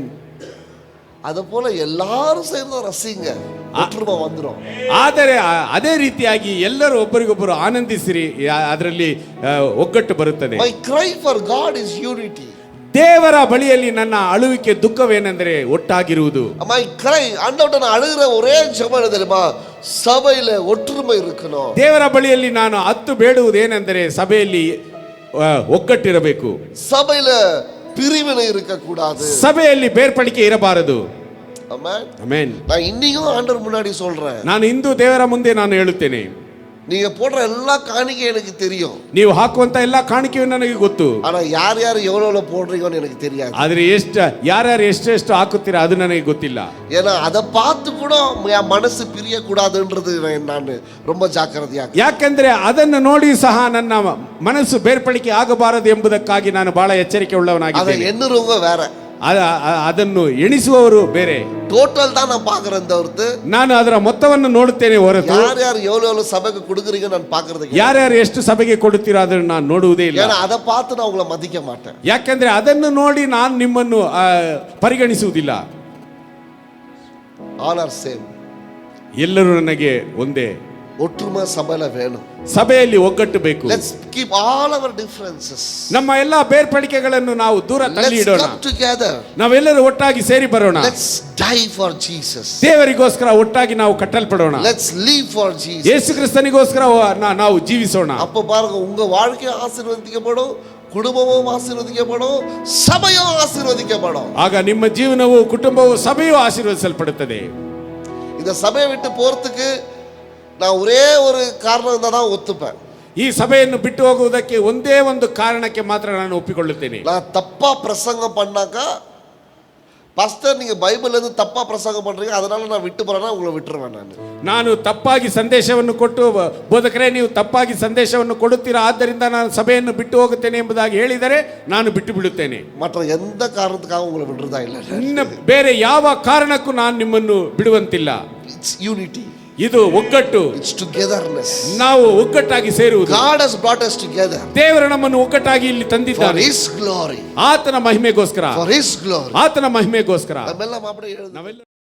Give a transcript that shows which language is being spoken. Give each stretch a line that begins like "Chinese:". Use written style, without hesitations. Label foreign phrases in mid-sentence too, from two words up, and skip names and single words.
Tamil: அது போல எல்லாரும் சேர்ந்து ரசிங்க, ஒற்றுமை வந்துரும்.
Kannada: ಆದರೆ ಅದೇ ರೀತಿಯಾಗಿ ಎಲ್ಲರೂ ಒಬ್ಬರಿಗೊಬ್ಬರು ಆನಂದಿಸಿರಿ, ಅದರಲ್ಲಿ ಒಗ್ಗಟ್ಟು ಬರುತ್ತದೆ.
English: My cry for God is unity.
Kannada: ದೇವರ ಬಳಿಯಲ್ಲಿ ನನ್ನ ಅಳುವಿಕೆ ದುಃಖವೇನೆಂದರೆ ಒಟ್ಟಾಗಿರುವುದು.
English: My cry,
Tamil: ஆண்டவர்ட்ட நான் அழுகிற ஒரே ஜெபம் என்ன தெரியுமா? சபையில ஒற்றுமை இருக்கணும்.
Kannada: ದೇವರ ಬಳಿಯಲ್ಲಿ ನಾನು ಹತ್ತು ಬೇಡುವುದು ಏನೆಂದರೆ ಸಭೆಯಲ್ಲಿ ಒಗ್ಗಟ್ಟಿರಬೇಕು,
Tamil: சபையில பிரிவினை இருக்க கூடாது,
Kannada: ಸಭೆಯಲ್ಲಿ ಬೇರ್ಪಡಿಕೆ ಇರಬಾರದು.
Tamil: ஆமென்.
Kannada: ಆಮೆನ್.
Tamil: நான் இன்னைக்கும் ஆண்டவர் முன்னாடி சொல்றேன்,
Kannada: ನಾನು ಇಂದು ದೇವರ ಮುಂದೆ ನಾನು ಹೇಳುತ್ತೇನೆ,
Tamil: நீங்க போடுற எல்லா காணிக்கை எனக்கு தெரியும்,
Kannada: ನೀವು ಹಾಕುವಂತ ಎಲ್ಲಾ ಕಾಣಿಕೆಯು ನನಗೆ ಗೊತ್ತು.
Tamil: ஆனா யார் யார் எவ்வளவு போடுறீங்கன்னு எனக்கு தெரியாது.
Kannada: ಆದ್ರೆ ಯಾರ್ಯಾರು ಎಷ್ಟು ಹಾಕುತ್ತೀರಾ ಅದು ನನಗೆ ಗೊತ್ತಿಲ್ಲ.
Tamil: ஏன்னா அதை பார்த்து கூட என் மனசு பிரிய கூடாதுன்றது நான் ரொம்ப ஜாக்கிரதையா.
Kannada: ಯಾಕೆಂದ್ರೆ ಅದನ್ನು ನೋಡಿ ಸಹ ನನ್ನ ಮನಸ್ಸು ಬೇರ್ಪಡಿಕೆ ಆಗಬಾರದು ಎಂಬುದಕ್ಕಾಗಿ ನಾನು ಬಹಳ ಎಚ್ಚರಿಕೆ
Tamil: அதை
Kannada: ಉಳ್ಳವನಾಗಿದ್ದೇನೆ.
Tamil: எண்ணுறவங்க வேற,
Kannada: ಅದನ್ನು ಎಣಿಸುವವರು ಬೇರೆ.
Tamil: டோட்டல் தான் நான் பாக்குறேன் தவிர்த்து
Kannada: ನಾನು ಅದರ ಮೊತ್ತವನ್ನು ನೋಡುತ್ತೇನೆ ಹೊರತು
Tamil: யார் யார் எவ்வளவு சபைக்கு கொடுக்குறீங்க நான் பாக்குறது.
Kannada: ಯಾರ್ಯಾರು ಎಷ್ಟು ಸಭೆಗೆ ಕೊಡುತ್ತೀರೋ ಅದನ್ನು ನಾನು ನೋಡುವುದೇ ಇಲ್ಲ.
Tamil: ஏன்னா அதை பார்த்து நான் உங்களை மதிக்க மாட்டேன்.
Kannada: ಯಾಕೆಂದ್ರೆ ಅದನ್ನು ನೋಡಿ ನಾನು ನಿಮ್ಮನ್ನು ಪರಿಗಣಿಸುವುದಿಲ್ಲ.
English: All are same.
Kannada: ಎಲ್ಲರೂ ನನಗೆ ಒಂದೇ.
Tamil: ஒற்றுமை சபையில வேணும்.
Kannada: ಸಭೆಯಲ್ಲಿ ಒಗ್ಗಟ್ಟು ಬೇಕು.
English: Let's keep all our differences.
Kannada: ನಮ್ಮ ಎಲ್ಲಾ ಬೇರ್ಪಡಿಕೆಗಳನ್ನು ನಾವು ದೂರ ತಳ್ಳಿ
English: Let's
Kannada: ಇಡೋಣ.
English: come together.
Kannada: ನಾವೆಲ್ಲರೂ ಒಟ್ಟಾಗಿ ಸೇರಿ ಬರೋಣ.
English: Let's die for Jesus.
Kannada: ದೇವರಿಗೋಸ್ಕರ ಒಟ್ಟಾಗಿ ನಾವು ಕಟ್ಟಲ್ಪಡೋಣ.
English: Let's live for Jesus.
Kannada: ಯೇಸು ಕ್ರಿಸ್ತನಿಗೋಸ್ಕರ ನಾವು ಜೀವಿಸೋಣ.
Tamil: அப்ப பாருங்க, உங்க வாழ்க்கை ஆசீர்வதிக்கப்படும், குடும்பமும் ஆசீர்வதிக்கப்படும், சபையும் ஆசீர்வதிக்கப்படும்.
Kannada: ಆಗ ನಿಮ್ಮ ಜೀವನವು, ಕುಟುಂಬವು, ಸಭೆಯು ಆಶೀರ್ವದಿಸಲ್ಪಡುತ್ತದೆ.
Tamil: இந்த சபையை விட்டு போறதுக்கு நான் ஒரே ஒரு காரணம் இருந்தா தான் ஒத்துப்பேன்.
Kannada: ಈ ಸಭೆಯನ್ನು ಬಿಟ್ಟು ಹೋಗುವುದಕ್ಕೆ ಒಂದೇ ಒಂದು ಕಾರಣಕ್ಕೆ ಮಾತ್ರ ನಾನು ಒಪ್ಪಿಕೊಳ್ಳುತ್ತೇನೆ.
Tamil: நான் தப்பா பிரசங்கம் பண்ணாக்கா, பாஸ்டர் நீங்க பைபிள்ல இருந்து தப்பா பிரசங்கம் பண்றீங்க அதனால நான் விட்டு போறேன்னா உங்களை விட்டுருவேன்.
Kannada: ನಾನು ತಪ್ಪಾಗಿ ಸಂದೇಶವನ್ನು ಕೊಟ್ಟು, ಬೋಧಕರೇ ನೀವು ತಪ್ಪಾಗಿ ಸಂದೇಶವನ್ನು ಕೊಡುತ್ತೀರಾ ಆದ್ದರಿಂದ ನಾನು ಸಭೆಯನ್ನು ಬಿಟ್ಟು ಹೋಗುತ್ತೇನೆ ಎಂಬುದಾಗಿ ಹೇಳಿದರೆ ನಾನು ಬಿಟ್ಟು ಬಿಡುತ್ತೇನೆ.
Tamil: மற்ற எந்த காரணத்துக்காக உங்களை விடுறதா இல்ல.
Kannada: ಇನ್ನು ಬೇರೆ ಯಾವ ಕಾರಣಕ್ಕೂ ನಾನು ನಿಮ್ಮನ್ನು ಬಿಡುವಂತಿಲ್ಲ.
English: It's unity.
Kannada: ಇದು ಒಗ್ಗಟ್ಟು.
English: It's togetherness.
Kannada: ನಾವು ಒಗ್ಗಟ್ಟಾಗಿ ಸೇರುವುದು.
English: God has brought us together.
Kannada: ದೇವರು ನಮ್ಮನ್ನು ಒಗ್ಗಟ್ಟಾಗಿ ಇಲ್ಲಿ
English: For
Kannada: ತಂದಿದ್ದಾನೆ.
English: His glory.
Kannada: ಆತನ ಮಹಿಮೆಗೋಸ್ಕರ,
English: For His glory.
Kannada: ಆತನ ಮಹಿಮೆಗೋಸ್ಕರ ನಮ್ಮೆಲ್ಲ ಮಾಪಡೆ ನಾವೆಲ್ಲ